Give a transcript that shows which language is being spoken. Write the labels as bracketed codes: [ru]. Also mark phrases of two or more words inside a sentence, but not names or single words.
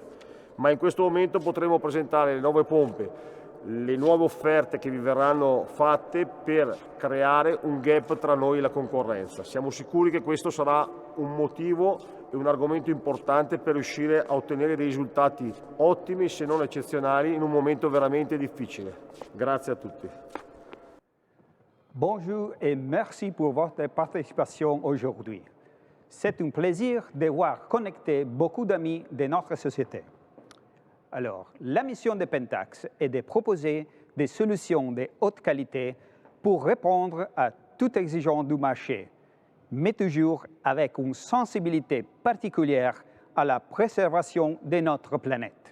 [it] Ma in questo momento potremo presentare le nuove pompe, le nuove offerte che vi verranno fatte per creare un gap tra noi e la concorrenza. Siamo sicuri che questo sarà un motivo e un argomento importante per riuscire a ottenere dei risultati ottimi, se non eccezionali, in un momento veramente difficile. Grazie a tutti. [fr] Bonjour et merci pour votre participation aujourd'hui. C'est un plaisir de voir connecter beaucoup d'amis de notre société. Alors, la mission de Pentax est de proposer des solutions de haute qualité pour répondre à toute exigence du marché, mais toujours avec une sensibilité particulière à la préservation de notre planète.